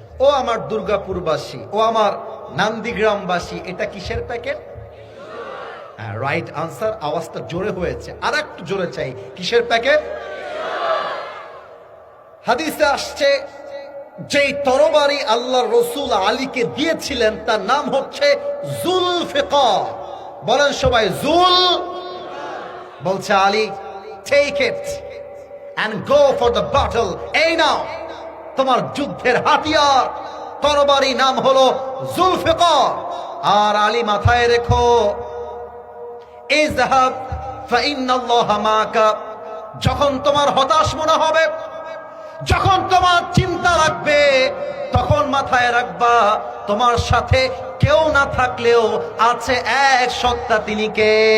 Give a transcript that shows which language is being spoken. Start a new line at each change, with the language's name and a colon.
Bangla: ও আমার দুর্গাপুরবাসী, ও আমার নান্দিগ্রামবাসী, এটা কিসের প্যাকেট?
English: Right answer.
Bangla: আওয়াজটা জোরে হয়েছে, আর একটু জোরে চাই। কিসের প্যাকেট? হাদিসে আসছে যেই তরবারি আল্লাহ রসুল আলীকে দিয়েছিলেন তার নাম হচ্ছে জুলফিকার। বলেন সবাই জুল। বলছে Ali,
English: Take it and go for the battle.
Bangla: এই নাও তোমার যুদ্ধের হাতিয়ার, তরবারি নাম হলো জুলফিকার। আর আলী মাথায় রেখো,
Arabic: ইযহাব ফাইন্নাল্লাহা মাকা।
Bangla: যখন তোমার হতাশ মনে হবে, যখন তোমার চিন্তা রাখবে, তখন মাথায় রাখবা তোমার সাথে কেউ না থাকলেও আছে এক সত্তা, তিনি কে?